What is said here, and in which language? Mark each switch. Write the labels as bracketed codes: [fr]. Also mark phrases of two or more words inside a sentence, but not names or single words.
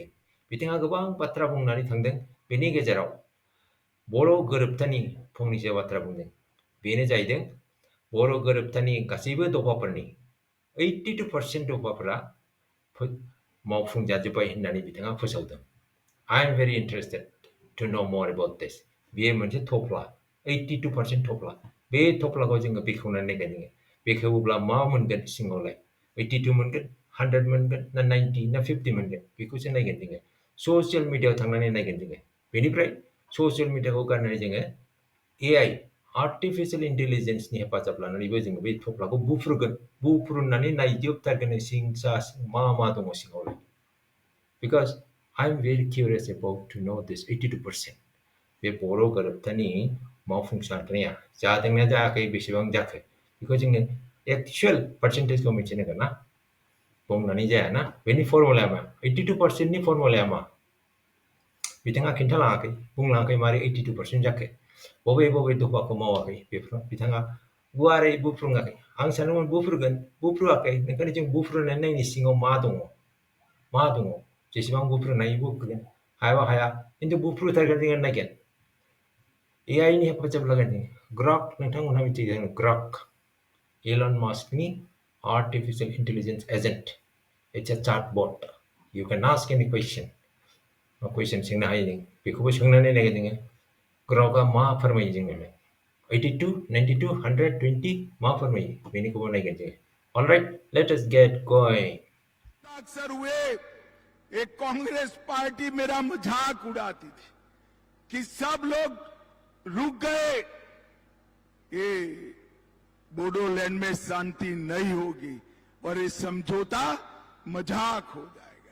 [brx] बिथाङा गोबां बाथ्रा बुंनानै थांदों। बेनि गेजेराव बर' गोरोबथानि फंनैसो बाथ्रा बुंदों। बेनो जाहैदों बर' गोरोबथानि गासैबो दफाफोरनि 82% दफाफोरा मावफुंजाजोब्बाय होननानै बिथाङा फोसावदों। [en] I am very interested to know more about this. [brx] बेयो मोनसे थफ्ला 82% थफ्ला। बे थफ्लाखौ जोङो बेखेवनानै नायगोन जोङो। बेखेवोब्ला मा मोनगोन सिङावलाय 82 मोनगोन, 100 मोनगोन ना 90 ना 50 मोनगोन बेखौसो नायगोन जोङो। ससियेल मिडियायाव थांनानै नायगोन जोङो। बेनिफ्राय ससियेल मिडियाखौ गारनानै जोङो AI [en] artificial intelligence [brx] हेफाजाब लानानैबो जोङो बे थफ्लाखौ बुफ्रुगोन। बुफ्रुनानै नायजोबथारगोन सिं सा मा दङ सिङावलाय। [en] Because I'm very curious about to know this 82%. [brx] बे बर' गोरोबथानि मावफुंसारनाया जादोंना जायाखै, बेसेबां जाखो बेखौ जोङो [en] actual percentage [brx] मिथिनांगोन ना। बुंनानै जायाना। बेनि फर्मुलाया मा? 82%नि फर्मुलाया मा? बिथाङा खिन्थालाङाखै, बुंलाङाखै मारै 82% जाखो। बबे दफाखौ मावाखै बेफोराव बिथाङा गुवारै बुफ्रुङाखै। आं सानोमोन बुफ्रुगोन, बुफ्रुवाखै। ओंखायनो जों बुफ्रुनानै नायनि सिङाव मा दङ। जेसेबां बुफ्रुनो हायो बुफ्रुगोन, हायाबा हाया। खिन्थु बुफ्रुथारगोन जोङो नायगोन। AI नि हेफाजाब लागोन जोङो। ग्रक, नोंथांमोनहा मिथिगौ ग्रक, इलन मास्कनि [en] artificial intelligence agent. it's a chatbot. You can ask any question. [brx] कुइसन सोंनो हायो जों। बेखौबो सोंनानै नायगोन जोङो। ग्रकआ मा फोरमायो जोंनोलाय 82, 92, 120 मा फोरमायो बेनिखौबो नायगोन जोङो। [en] Alright, let us get going. [hi] अक्सर हुए एक कांग्रेस पार्टी मेरा मजाक उड़ाती थी कि सब लोग रुक गए, ये बोडोलैंड में शांति नहीं होगी और ये समझौता मजाक हो जाएगा।